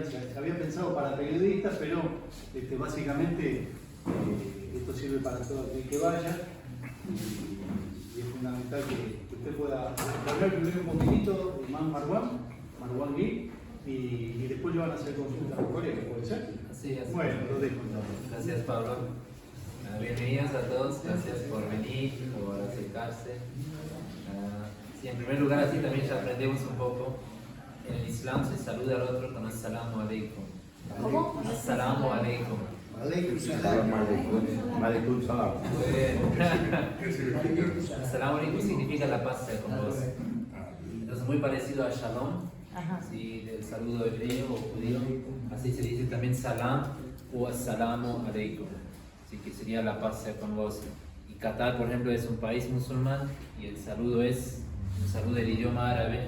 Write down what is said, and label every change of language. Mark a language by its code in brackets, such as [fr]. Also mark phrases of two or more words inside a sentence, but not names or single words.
[es] Se había pensado para periodistas, pero básicamente esto sirve para todo aquel que vaya y es fundamental que usted pueda hablar primero un poquitito de Marwan Gui, y después le van a hacer consultas a los colegas, ¿puede ser? Así es. Bueno, lo dejo. Gracias, Pablo. Bienvenidos a todos, gracias por venir, por acercarse. Sí, en primer lugar, así también ya aprendemos un poco. En el Islam se saluda al otro con [ar] السلام عليكم. [es] ¿Cómo? [ar] السلام عليكم. عليكم السلام. السلام عليكم [es] significa la paz sea con vos. Entonces, muy parecido a Shalom, ¿sí? Del saludo hebreo o judío. Así se dice también Salam o [ar] السلام عليكم, [es] ¿sí? Que sería la paz sea con vos. Y Qatar, por ejemplo, es un país musulmán y el saludo es un saludo del idioma árabe.